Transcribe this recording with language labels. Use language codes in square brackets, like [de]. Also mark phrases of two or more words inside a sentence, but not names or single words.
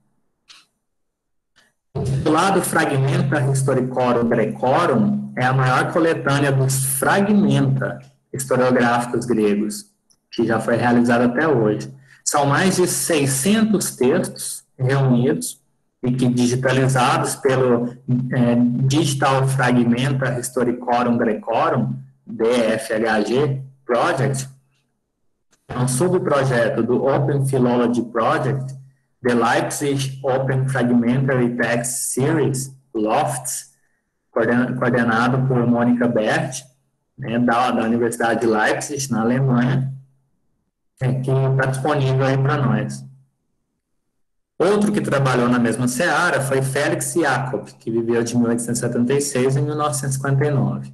[pt] Do lado Fragmenta Historicorum Grecorum é a maior coletânea dos fragmenta historiográficos gregos, que já foi realizada até hoje. São mais de 600 textos reunidos e que digitalizados pelo Digital Fragmenta Historicorum Grecorum, DFHG Project, é um subprojeto do Open Philology Project, The Leipzig Open Fragmentary Text Series, LOFTS, coordenado por Mônica Bert, né, da Universidade de Leipzig, na Alemanha, que está disponível aí para nós. Outro que trabalhou na mesma seara foi Felix Jacob, que viveu de 1876 a 1959.